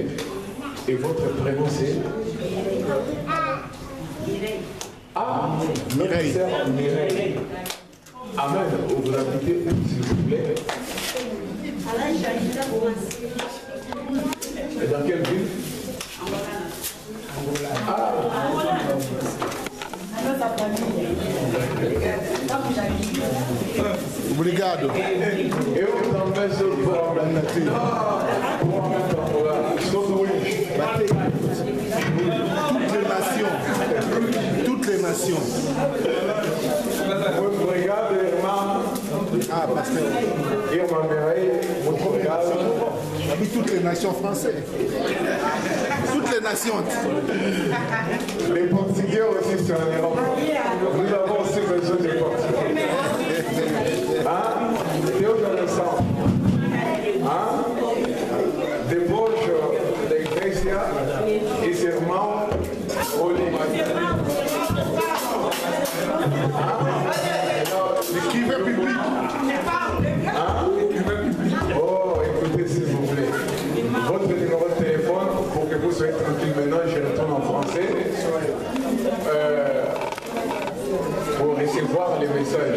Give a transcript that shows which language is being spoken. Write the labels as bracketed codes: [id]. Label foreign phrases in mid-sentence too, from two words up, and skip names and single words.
[fr] Et votre prénom c'est notre sœur Mireille. Amen. Vous invitez où, s'il vous plaît? Et dans quelle ville? [pt] Obrigado. Eu também sou pobre. Sou doente. [fr] Toutes les nations. [pt] Obrigado, irmã. [fr] Ah, pasteur. [pt] Irmã Mireille, muito obrigado. [fr] J'habite toutes les nations françaises. Toutes les nations. Les Portugais aussi sont en Europe. Nous avons aussi besoin des Portugais. Hein? [pt] Deus abençoe. [fr] Hein? [pt] Depois da igreja, esse irmão, olhe. [fr] L'écrivain public. Hein? Oh, écoutez s'il vous plaît. Votre numéro de téléphone, pour que vous soyez tranquille maintenant, je retourne en français. Pour recevoir les messages.